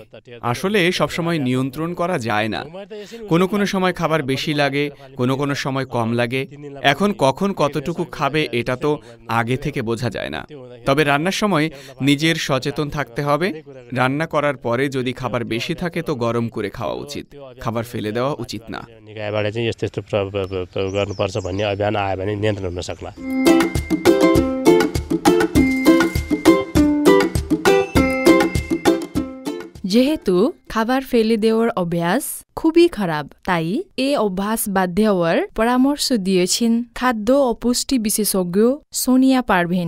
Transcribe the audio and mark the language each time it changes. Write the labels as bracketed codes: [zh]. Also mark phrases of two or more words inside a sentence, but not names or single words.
[bn] আসলে সবসময় নিয়ন্ত্রণ করা যায় না, কোনো কোনো সময় খাবার বেশি লাগে, কোনো কোনো সময় কম লাগে। এখন কখন কতটুকু খাবে এটা তো আগে থেকে বোঝা যায় না। তবে রান্নার সময় নিজের সচেতন থাকতে হবে। রান্না করার পরে যদি খাবার বেশি থাকে তো গরম করে খাওয়া উচিত, খাবার ফেলে দেওয়া উচিত না। [ne] निकायबाट चाहिँ यस्तो यस्तो प्रयोग गर्नुपर्छ भन्ने अभियान आयो भने नियन्त्रण हुन सक्ला। [bn] যেহেতু খাবার ফেলে দেওয়ার অভ্যাস খুবই খারাপ, তাই এই অভ্যাস বাদ দেওয়ার পরামর্শ দিয়েছেন খাদ্য ও পুষ্টি বিশেষজ্ঞ সোনিয়া পারভিন।